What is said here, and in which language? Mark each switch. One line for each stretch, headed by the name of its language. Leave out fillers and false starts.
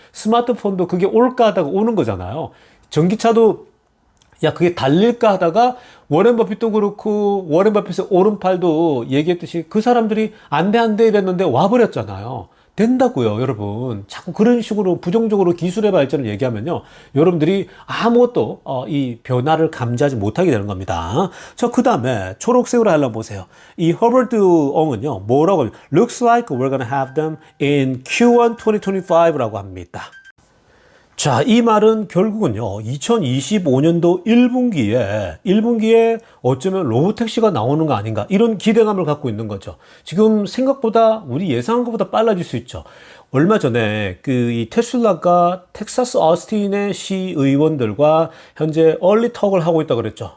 Korean: 스마트폰도 그게 올까 하다가 오는 거잖아요. 전기차도 야, 그게 달릴까 하다가 워렌 버핏도 그렇고, 워렌 버핏의 오른팔도 얘기했듯이 그 사람들이 안 돼 이랬는데 와버렸잖아요. 된다고요, 여러분. 자꾸 그런 식으로 부정적으로 기술의 발전을 얘기하면요, 여러분들이 아무것도 이 변화를 감지하지 못하게 되는 겁니다. 자, 그 다음에 초록색으로 하려면 보세요. 이 허버드 엉은요, 뭐라고 하면
English: looks like we're gonna have them in Q1 2025
Korean: 라고 합니다. 자, 이 말은 결국은요, 2025년도 1분기에 어쩌면 로보택시가 나오는 거 아닌가, 이런 기대감을 갖고 있는 거죠. 지금 생각보다 우리 예상한 것보다 빨라질 수 있죠. 얼마 전에 이 테슬라가 텍사스 어스틴의 시의원들과 현재 얼리턱을 하고 있다고 그랬죠.